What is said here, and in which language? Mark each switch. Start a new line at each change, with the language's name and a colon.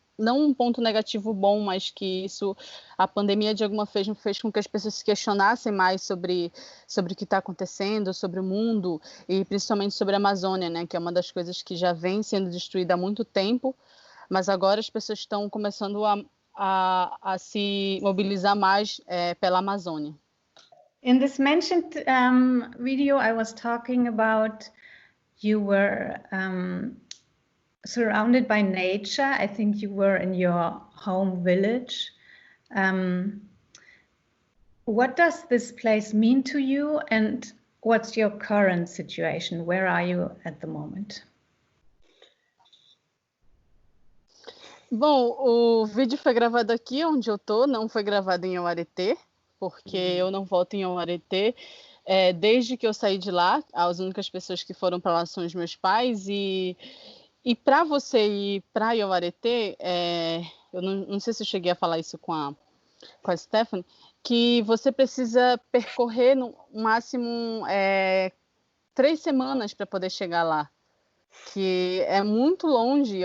Portuguese: não um ponto negativo bom, mas que a pandemia de alguma forma fez com que as pessoas se questionassem mais sobre o que está acontecendo, sobre o mundo e principalmente sobre a Amazônia, né, que é uma das coisas que já vem sendo destruída há muito tempo, mas agora as pessoas estão começando a se mobilizar mais pela Amazônia.
English: In this mentioned video, I was talking about you were surrounded by nature. I think you were in your home village. What does this place mean to you, and what's your current situation? Where are you at the moment?
Portuguese: Bom, o vídeo foi gravado aqui onde eu tô, não foi gravado em Oaretê, porque eu não volto em Oaretê desde que eu saí de lá. As únicas pessoas que foram para lá são os meus pais, e para você ir para Oaretê, eu não sei se eu cheguei a falar isso com a Stephanie, que você precisa percorrer no máximo 3 semamas para poder chegar lá, que é muito longe.